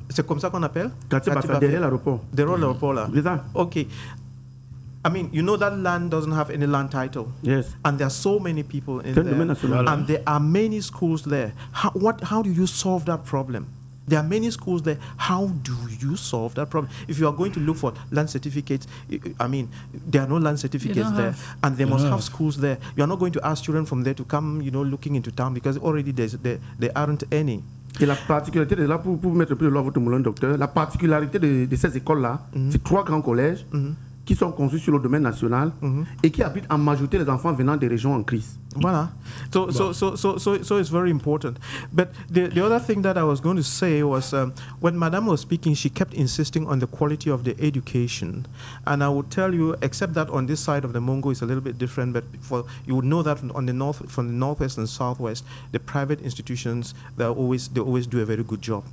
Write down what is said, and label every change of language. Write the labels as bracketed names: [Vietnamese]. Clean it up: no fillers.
[French] C'est comme ça qu'on appelle? Quartier Bafia, derrière l'aéroport. Derrière l'aéroport là. Okay. [English] I mean, you know that land doesn't have any land title. Yes. And there are so many people in there. And there are many schools there. How do you solve that problem? There are many schools there. How do you solve that problem? If you are going to look for land certificates, I mean, there are no land certificates there. And they must have schools there. You are not going to ask children from there to come, you know, looking into town because already there aren't any. [French] Et la particularité de là, pour mettre un peu de l'ordre votre moulin, docteur, la particularité de ces écoles-là, c'est 3 grands collèges qui sont construits sur le domaine national et qui habitent en majorité les enfants venant des régions en crise. [English] Voilà. So it's very important. But the other thing that I was going to say was when Madame was speaking, she kept insisting on the quality of the education. And I would tell you, except that on this side of the Mongo is a little bit different, but you would know that on the north, from the northwest and southwest, the private institutions, they always do a very good job.